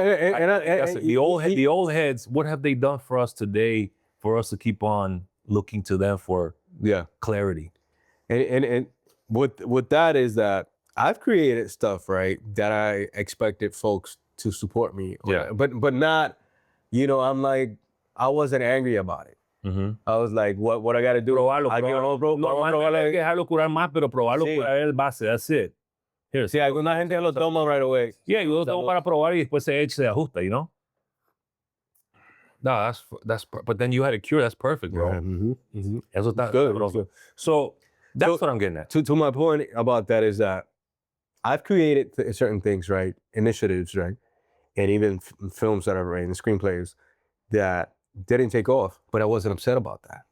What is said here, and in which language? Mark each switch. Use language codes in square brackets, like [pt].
[en] and the old heads, what have they done for us today for us to keep on looking to them for clarity? And with that is that I've created stuff, right, that I expected folks to support me. Yeah. But not, you know, I'm like, I wasn't angry about it. I was like, what I got to do? [es] Probarlo, probarlo. Hay que dejarlo curar más, pero probarlo curar el base, [en] that's it. Here, [es] sí, alguna gente lo toma [en] right away. [es] Yeah, yo lo tomo para probar y después se ajusta, [en] you know? No, but then you had a cure, that's perfect, bro. [es] Eso está [en] good. So that's what I'm getting at. To my point about that is that I've created certain things, right? Initiatives, right? And even films that I've written, screenplays that didn't take off, but I wasn't upset about that.